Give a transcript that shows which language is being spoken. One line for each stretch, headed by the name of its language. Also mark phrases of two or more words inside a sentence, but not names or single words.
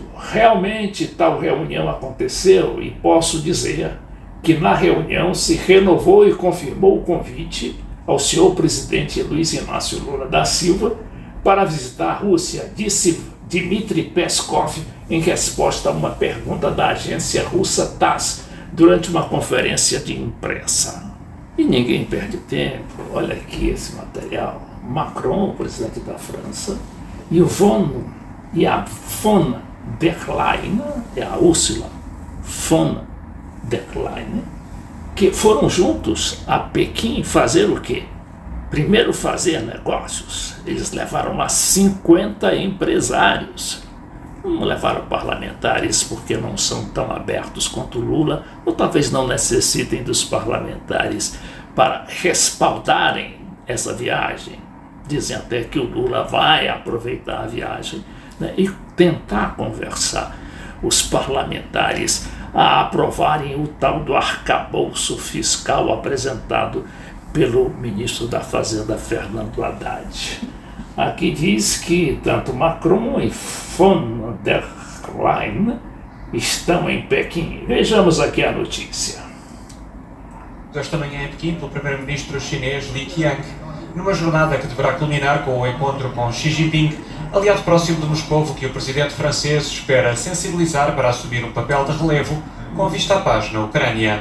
Portuguese: Realmente tal reunião aconteceu e posso dizer que na reunião se renovou e confirmou o convite ao senhor presidente Luiz Inácio Lula da Silva para visitar a Rússia, disse Dmitry Peskov em resposta a uma pergunta da agência russa TASS durante uma conferência de imprensa. E ninguém perde tempo, olha aqui esse material. Macron, o presidente da França, e a von der Leyen, a Ursula von der Leyen, que foram juntos a Pequim fazer o quê? Primeiro fazer negócios. Eles levaram lá 50 empresários. Não levaram parlamentares porque não são tão abertos quanto Lula, ou talvez não necessitem dos parlamentares para respaldarem essa viagem. Dizem até que o Lula vai aproveitar a viagem, né, e tentar conversar os parlamentares a aprovarem o tal do arcabouço fiscal apresentado pelo ministro da Fazenda, Fernando Haddad. Aqui diz que tanto Macron e von der Leyen estão em Pequim. Vejamos aqui a notícia. Esta manhã em Pequim, pelo primeiro-ministro chinês Li Qiang, numa jornada que deverá culminar com o encontro com Xi Jinping, aliado próximo de Moscovo, que o presidente francês espera sensibilizar para assumir um papel de relevo com vista à paz na Ucrânia.